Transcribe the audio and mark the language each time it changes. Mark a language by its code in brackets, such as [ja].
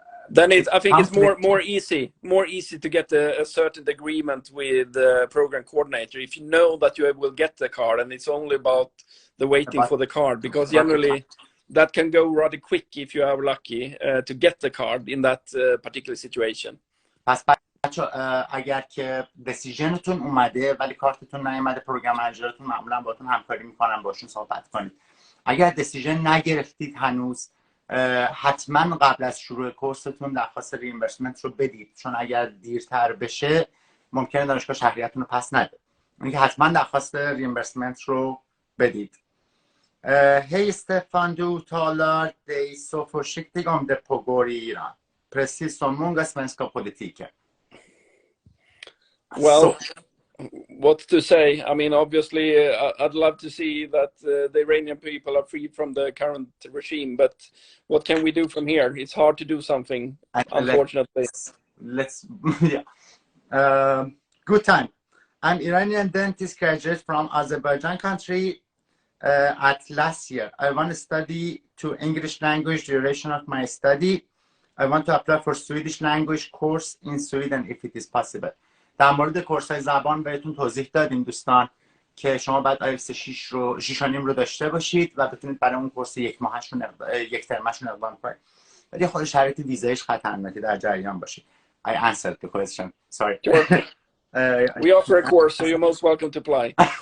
[en] then I think it's more easy to get a certain agreement with the program coordinator if you know that you will get the card, and it's only about the waiting for the card, because generally that can go rather quick if you are lucky to get the card in that particular situation. [fa] بچه اگر که دسیژنتون اومده ولی کارتتون نیومده، پروگرام منیجرتون معمولا باتون همکاری میکنن، باشون صحبت کنید. اگر دسیژن نگرفتید هنوز، حتما قبل از شروع کورستون درخواست ریمبرسمنت رو بدید، چون اگر دیرتر بشه ممکنه دانشگاه شهریتون رو پس نده. اینکه حتما درخواست ریمبرسمنت رو بدید. [sv] Hej Stefan, du talar dig så försiktig om det pågår i Iran, precis som många svenska politiker. [en] Well, what to say? I mean, obviously, I'd love to see that the Iranian people are free from the current regime, but what can we do from here? It's hard to do something, unfortunately. Good time. I'm Iranian dentist graduate from Azerbaijan country at last year. I want to study to English language duration of my study. I want to apply for Swedish language course in Sweden if it is possible. [fa] در مورد کورس‌های زبان بهتون توضیح دادیم دوستان که شما باید آیلتس 6 رو داشته باشید و بتونید برای اون کورس یک ترمشون اقدام کنید. ولی خود شرایط ویزایش خطرناکه، در جریان باشید. [en] I answered the question. Sorry. We offer a course, so you're most welcome to apply.